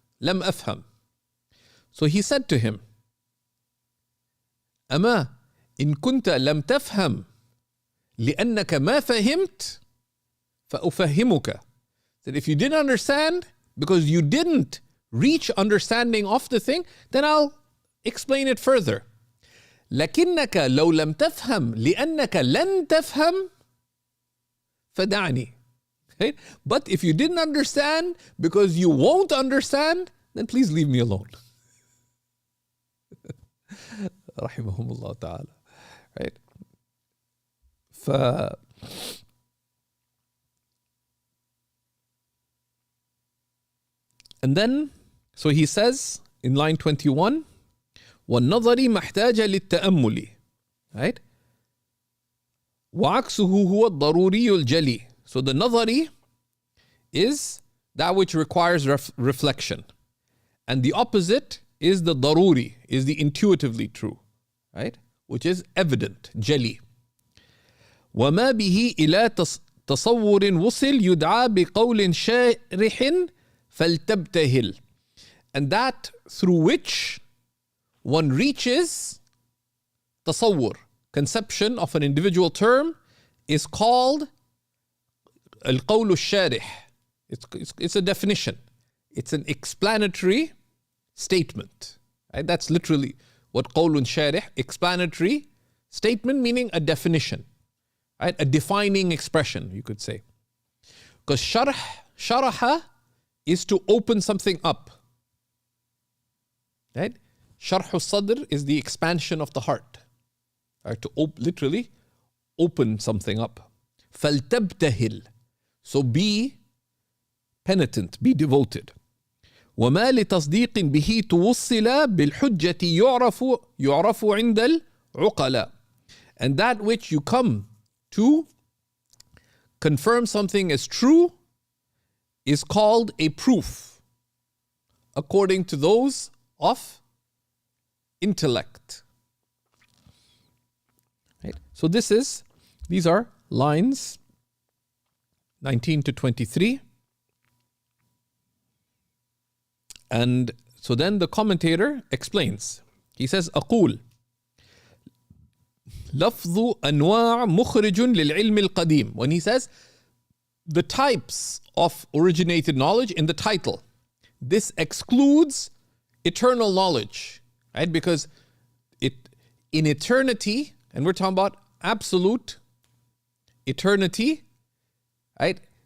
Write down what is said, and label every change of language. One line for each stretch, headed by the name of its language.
Arabic: Lam afham.
English: So he said to him,
Arabic: Ama in kunta lam tafham li'annaka ma fahimt fa'ufahimuka.
English: That if you didn't understand because you didn't reach understanding of the thing, then I'll explain it further.
Arabic: لكنك لو لم تفهم لأنك لن تفهم فدعني.
English: Okay? But if you didn't understand because you won't understand, then please leave me alone. Rahimahumullah ta'ala. Right? And then, so he says in line 21,
Arabic: وَالنَّظَرِ مَحْتَاجَ لِلتَّأَمُّلِ. Right? وَعَكْسُهُ هُوَ الضَّرُورِيُّ الْجَلِي.
English: So the nadari is that which requires reflection. And the opposite is the daruri, is the intuitively true. Right? Which is evident, jali.
Arabic: وَمَا بِهِ إِلَى تَصَوُّرٍ وُصِلْ يُدْعَى بِقَوْلٍ شَارِحٍ فَلْتَبْتَهِلْ.
English: And that through which one reaches tasawwur, conception of an individual term, is called al-qawl al-sharih. It's a definition. It's an explanatory statement. Right? That's literally what qawlun sharih, explanatory statement, meaning a definition. Right? A defining expression, you could say. Because sharaha is to open something up. Right? Sharh al-sadr is the expansion of the heart. Right? To literally open something up.
Arabic: فَلْتَبْتَهِلْ.
English: So be penitent, be devoted.
Arabic: وما لتصديق به توصل بالحجة يعرف عند العقلاء.
English: And that which you come to confirm something as true is called a proof, according to those of intellect. Right? So these are lines 19 to 23. And so then the commentator explains. He says,
Arabic: أقول لفظ أنواع مخرج للعلم القديم.
English: When he says the types of originated knowledge in the title, this excludes eternal knowledge, right? Because in eternity, and we're talking about absolute eternity, right?